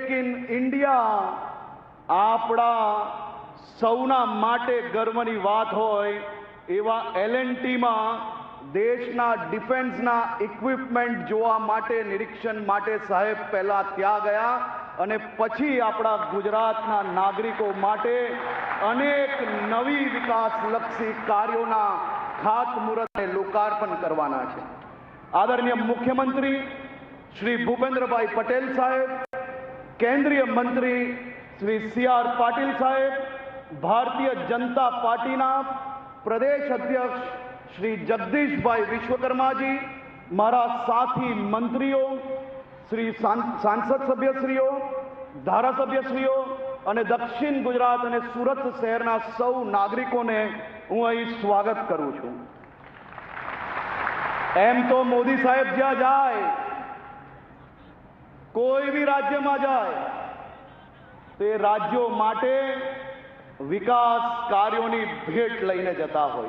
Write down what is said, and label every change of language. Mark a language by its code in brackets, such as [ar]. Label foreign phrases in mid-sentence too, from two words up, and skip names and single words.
[gu] ઇન ઇન્ડિયા આપણા સૌના માટે ગર્વની વાત હોય એવા L&Tમાં દેશના ડિફેન્સના ઇક્વિપમેન્ટ જોવા માટે નિરીક્ષણ માટે સાહેબ પહેલા ત્યાં ગયા અને પછી આપણા ગુજરાતના નાગરિકો માટે અનેક નવી વિકાસલક્ષી કાર્યોના ખાતમુહૂર્ત અને લોકાર્પણ કરવાના છે। આદરણીય મુખ્યમંત્રી શ્રી ભૂપેન્દ્રભાઈ પટેલ સાહેબ, કેન્દ્રીય મંત્રી શ્રી CR પાટીલ સાહેબ, ભારતીય જનતા પાર્ટીના પ્રદેશ અધ્યક્ષ શ્રી જગદીશ ભાઈ વિશ્વકર્મા જી, મારા સાથી મંત્રીઓ, શ્રી સાંસદ સભ્યશ્રીઓ, ધારાસભ્યશ્રીઓ અને દક્ષિણ ગુજરાત અને સુરત શહેરના સૌ નાગરિકોને હું અહીં સ્વાગત કરું છું। એમ તો મોદી સાહેબ જ્યાં જાય, કોઈ બી રાજ્યમાં જાય તે રાજ્યો માટે વિકાસ કાર્યોની ભેટ લઈને જતા હોય।